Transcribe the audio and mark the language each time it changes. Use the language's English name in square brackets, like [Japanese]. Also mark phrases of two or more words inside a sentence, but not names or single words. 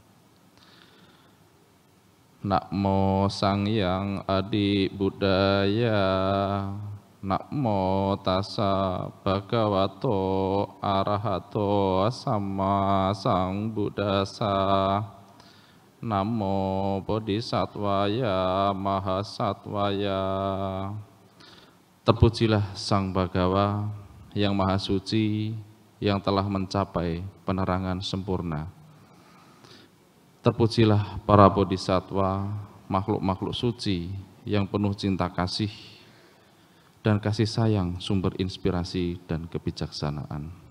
[Pali] Namo Sang Hyang Adi Buddhaya, Namo Tassa Bhagavato Arahato Samma Sang Buddhassa, Namo Bodhisattvaya Mahasattvaya. [Indonesian] Terpujilah Sang Bhagawa yang Maha Suci, yang telah mencapai penerangan sempurna. Terpujilah para bodhisattva, makhluk-makhluk suci yang penuh cinta kasih dan kasih sayang, sumber inspirasi dan kebijaksanaan.